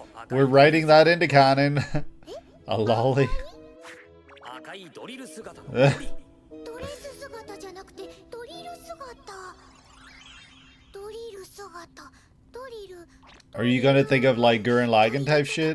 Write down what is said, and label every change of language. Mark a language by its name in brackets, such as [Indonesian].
[English] We're writing that into canon. A lolly. [Japanese] 赤いドリル姿の Eh. ドレス姿じゃなくてドリル姿。ドリル姿。ドリル。 [English] Are you gonna think of like Gurren Lagann type shit?